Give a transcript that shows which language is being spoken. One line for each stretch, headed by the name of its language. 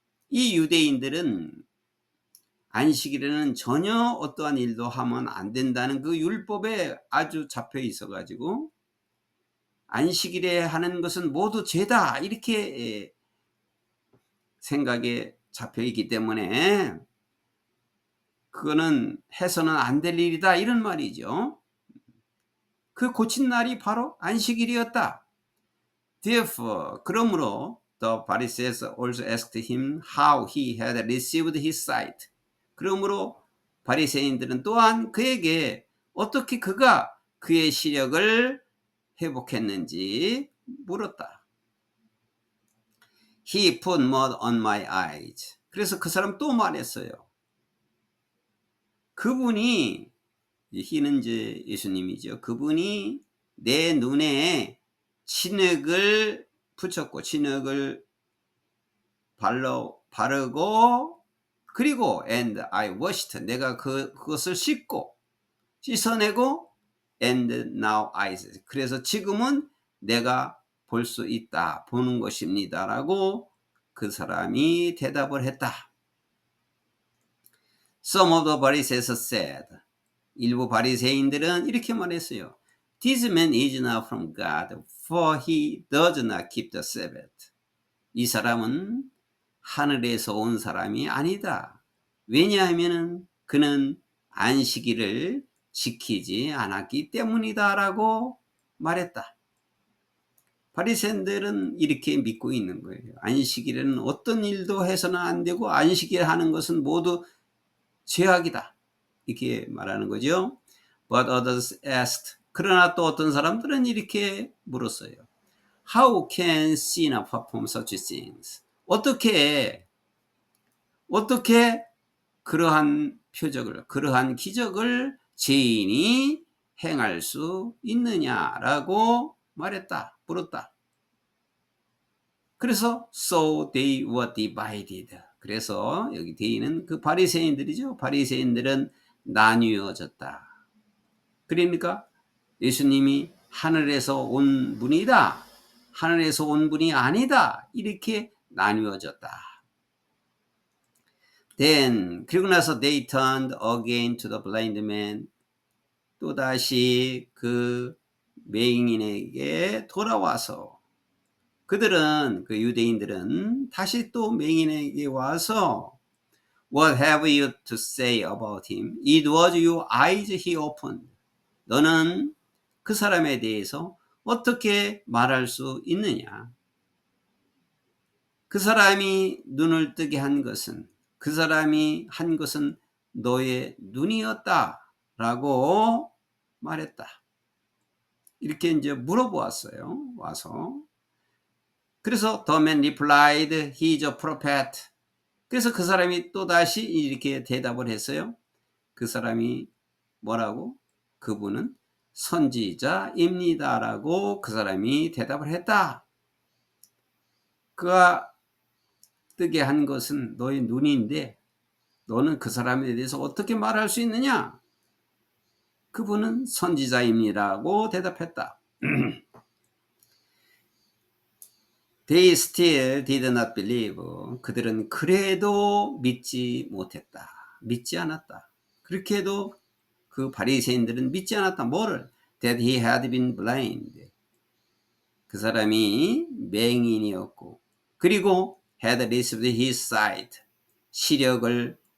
Korean: 이 유대인들은 안식일에는 전혀 어떠한 일도 하면 안 된다는 그 율법에 아주 잡혀 있어 가지고 안식일에 하는 것은 모두 죄다 이렇게 생각에 잡혀 있기 때문에 그거는 해서는 안 될 일이다 이런 말이죠. 그 고친 날이 바로 안식일이었다.
English: Therefore,
Korean: 그러므로
English: the Pharisees also asked him how he had received his sight.
Korean: 그러므로 바리새인들은 또한 그에게 어떻게 그가 그의 시력을 회복했는지 물었다.
English: He put mud on my eyes.
Korean: 그래서 그 사람 또 말했어요. 그분이, he는 이제 예수님이죠. 그분이 내 눈에 진흙을 붙였고 진흙을 바르고 그리고
English: and I washed,
Korean: 내가 그것을 씻어내고
English: and now I see.
Korean: 그래서 지금은 내가 볼 수 있다, 보는 것입니다 라고 그 사람이 대답을 했다.
English: Some of the Pharisees said,
Korean: 일부 바리새인들은 이렇게 말했어요.
English: This man is not from God, for he does not keep the Sabbath.
Korean: 이 사람은 하늘에서 온 사람이 아니다. 왜냐하면 그는 안식일을 지키지 않았기 때문이다 라고 말했다. 바리새인들은 이렇게 믿고 있는 거예요. 안식일에는 어떤 일도 해서는 안 되고 안식일 하는 것은 모두 죄악이다. 이렇게 말하는 거죠.
English: But others asked.
Korean: 그러나 또 어떤 사람들은 이렇게 물었어요.
English: How can sinner perform such things?
Korean: 어떻게 그러한 표적을, 그러한 기적을 죄인이 행할 수 있느냐라고 말했다, 물었다.
English: 그래서 so they were divided.
Korean: 그래서 여기 they는 그 바리새인들이죠. 바리새인들은 나뉘어졌다. 그러니까 예수님이 하늘에서 온 분이다, 하늘에서 온 분이 아니다, 이렇게 나뉘어졌다.
English: Then
Korean: 그리고 나서
English: they turned again to the blind man.
Korean: 또다시 그 맹인에게 돌아와서 그들은, 그 유대인들은 다시 또 맹인에게 와서
English: What have you to say about him? It was your eyes he opened.
Korean: 너는 그 사람에 대해서 어떻게 말할 수 있느냐? 그 사람이 눈을 뜨게 한 것은, 그 사람이 한 것은 너의 눈이었다라고 말했다. 이렇게 이제 물어보았어요. 와서.
English: 그래서 the man replied, he is a prophet.
Korean: 그래서 그 사람이 또 다시 이렇게 대답을 했어요. 그 사람이 뭐라고? 그분은 선지자입니다라고 그 사람이 대답을 했다. 그가 뜨게 한 것은 너의 눈인데 너는 그 사람에 대해서 어떻게 말할 수 있느냐? 그분은 선지자입니다라고 대답했다.
English: They still did not believe.
Korean: 그들은 그래도 믿지 못했다. 믿지 않았다. 그렇게 해도 그 바리새인들은 믿지 않았다. 뭐를?
English: That he had been blind.
Korean: 그 사람이 맹인이었고 그리고
English: had received his sight.
Korean: 시력을